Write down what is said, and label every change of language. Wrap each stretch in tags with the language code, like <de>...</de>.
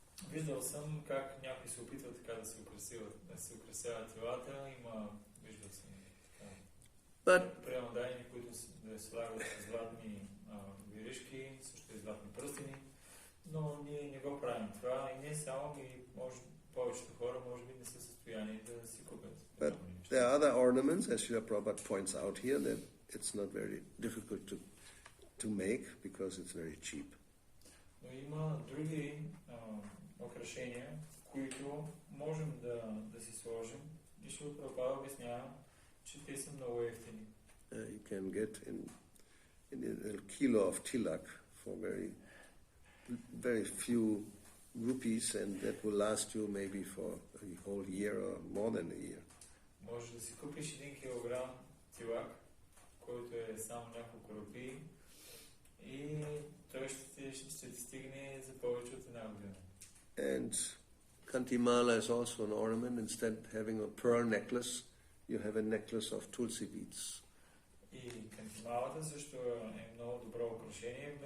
<bg>Виждал съм как някой се опитва така да се украсяват телата. Виждал съм преемодайни, които да слагат златни виришки, също и златни пръстени. Но ние не го правим това и не само, повечето хора може би не са в състояние да си купят.</bg> <en>But there are other ornaments, as Srila Prabhupada points out here, that it's not very difficult to make because it's very cheap.</en> <bg>Но има други украшения, които можем да си сложим и Шрила Прабхупада обяснява, че те са много ефтини.</bg> <en>You can get in a kilo of tilak for very few rupees, and that will last you maybe for a whole year or more than a year.</en> <bg>Може да си купиш 1 килограм тилак, който е само няколко рупии, и той ще ти стигне за повече от една година.</bg> <en>And Kantimala is also an ornament. Instead of having a pearl necklace, you have a necklace of tulsi beads.</en> <bg>И кантималата също е много добро украшение.</bg>